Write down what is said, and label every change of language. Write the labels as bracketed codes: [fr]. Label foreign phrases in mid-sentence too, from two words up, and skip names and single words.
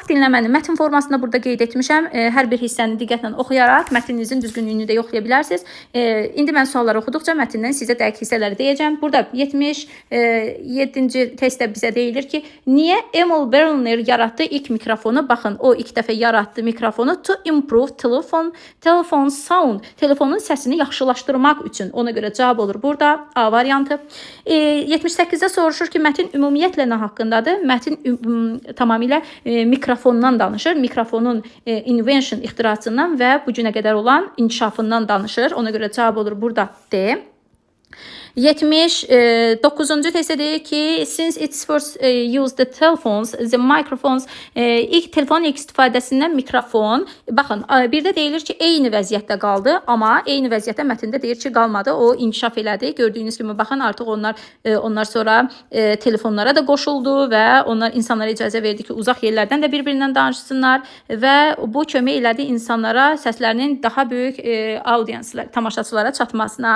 [az] Dinləməni mətn formasında burada qeyd etmişəm. Hər bir hissəni diqqətlə oxuyaraq mətninizin düzgünlüyünü də yoxlaya bilərsiniz. İndi mən sualları oxuduqca mətndən sizə dəqiq hissələri deyəcəm. Burada 77-ci testdə bizə deyilir ki, niyə Emil Berliner yaratdı ilk mikrofonu? Baxın, o ilk dəfə yaratdı mikrofonu [en] to improve telephone sound. [az] Telefonun səsini yaxşılaşdırmaq üçün. Ona görə cavab olur burada A variantı. 78-də soruşur ki, mətin ümumiyyətlə nə haqqındadır? Mətin tamamilə mikrofondan danışır. Mikrofonun invention, ixtirasından və bu günə qədər olan inkişafından danışır. Ona görə cavab olur burada D. 79-cu testdə deyir ki, [en] since it's first used the telephones, the microphones, [az] ilk telefonun ilk istifadəsindən mikrofon. Baxın, bir də deyilir ki, eyni vəziyyətdə qaldı, amma eyni vəziyyətdə mətndə deyir ki, qalmadı, o inkişaf elədi. Gördüyünüz kimi, baxın, artıq onlar sonra telefonlara da qoşuldu və onlar insanlara icazə verdi ki, uzaq yerlərdən də bir-birindən danışsınlar və bu kömək elədi insanlara səslərinin daha böyük audienslər, tamaşaçılara çatmasına.